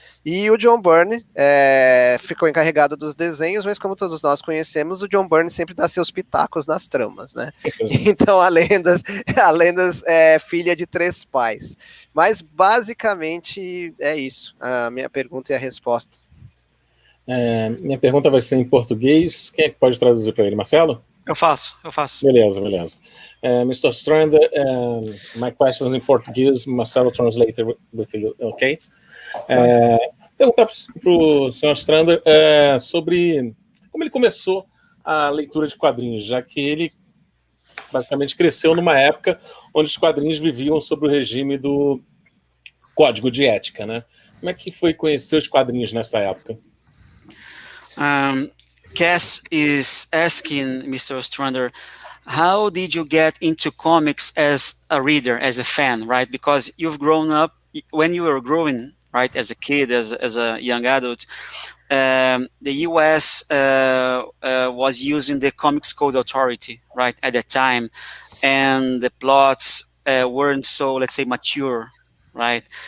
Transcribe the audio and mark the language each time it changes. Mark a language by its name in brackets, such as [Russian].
[Portuguese] E o John Byrne ficou encarregado dos desenhos, mas como todos nós conhecemos, o John Byrne sempre dá seus pitacos nas tramas, né? Então a Lendas é filha de 3 pais. Mas basicamente é isso, a minha pergunta e a resposta. Minha pergunta vai ser em português. Quem é que pode traduzir para ele? Marcelo? Eu faço. Beleza. Mr. [English] Ostrander, my questions in Portuguese, Marcelo translated with you, ok? [Portuguese] Perguntar para o senhor Ostrander sobre como ele começou a leitura de quadrinhos, já que ele basicamente cresceu numa época onde os quadrinhos viviam sob o regime do código de ética, né? Como é que foi conhecer os quadrinhos nessa época? [English] Cass is asking Mr. Ostrander, how did you get into comics as a reader, as a fan, right? Because you've grown up, when you were growing, right, as a kid, as a young adult, the US was using the Comics Code Authority, right, at that time, and the plots weren't so, let's say, mature, right?